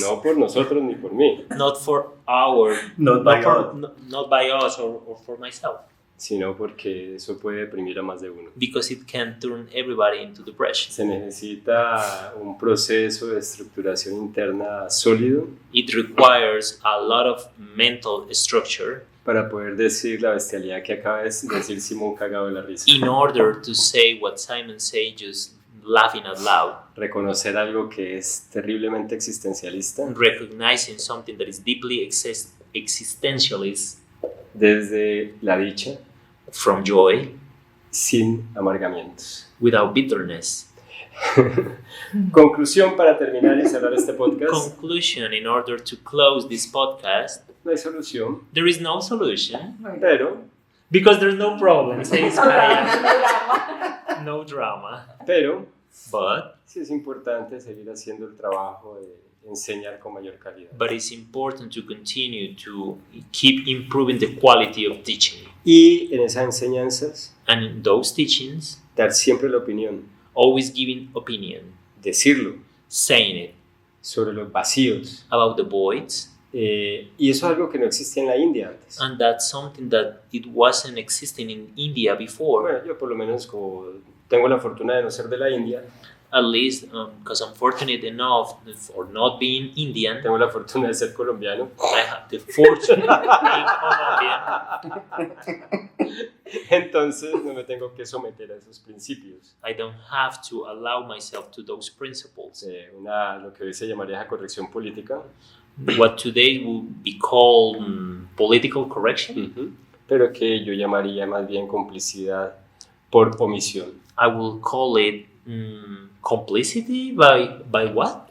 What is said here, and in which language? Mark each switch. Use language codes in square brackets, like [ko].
[es] No por nosotros ni por mí, [en] Not for our, Not by us. not by us or for myself. [es] sino porque eso puede deprimir a más de uno. [en] Because it can turn everybody into depression. [es] Se necesita un proceso de estructuración interna sólido [en] It requires a lot of mental structure [es] para poder decir la bestialidad que acaba de decir Simón cagado de la risa. [en] in order to say what Simon said, just laughing out loud, [es] Reconocer algo que es terriblemente existencialista [en] recognizing something that is deeply existentialist [es] desde la dicha, [en] from joy, [es] sin amargamientos. [en] without bitterness. [es] Conclusión para terminar y cerrar este podcast. [en] Conclusion, in order to close this podcast, [es] No hay solución, [en] there is no solution [es] pero [en] because there's no problem, says Maya. No drama. But [es] sí es importante seguir haciendo el trabajo de enseñar con mayor calidad. [en] it's important to continue to keep improving the quality of teaching. [es] Y en esas enseñanzas, [en] And in those teachings, [es] dar siempre la opinión, [en] always giving opinion, [es] decirlo [en] saying it [es] sobre los vacíos. [en] about the voids. [es] Y eso es algo que no existía en la India antes. [en] And that's something that it wasn't existing in India before. [es] Bueno, yo por lo menos como tengo la fortuna de no ser de la India, [en] At least because I'm fortunate enough for not being Indian, [es] tengo la fortuna de ser colombiano. [en] I have the fortune of being Colombian. [es] Entonces no me tengo que someter a esos principios. [en] I don't have to allow myself to those principles. [es] Lo que hoy se llamaría la corrección política, [en] What today would be called political correction, [es] pero que yo llamaría más bien complicidad por omisión. [en] I will call it complicity by what?